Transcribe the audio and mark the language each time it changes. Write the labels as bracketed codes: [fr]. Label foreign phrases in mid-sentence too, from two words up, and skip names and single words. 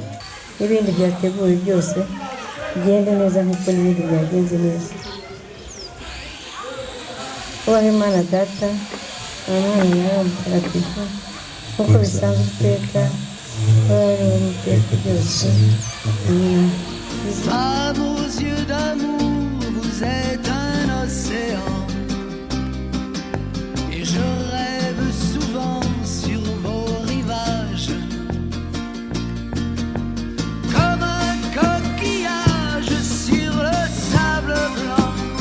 [rw] n'ibindi byateguwe byose bigende neza nk'uko n'ibindi byagenze neza. Ubaho Imana Data, Umwana nawe Mutagatifu, nk'uko bisanzwe iteka, bari mu iteka ryose. Amen. [fr] Femme aux yeux d'amour, vous êtes un océan. Et je rêve souvent sur vos rivages. Comme un coquillage sur le sable blanc.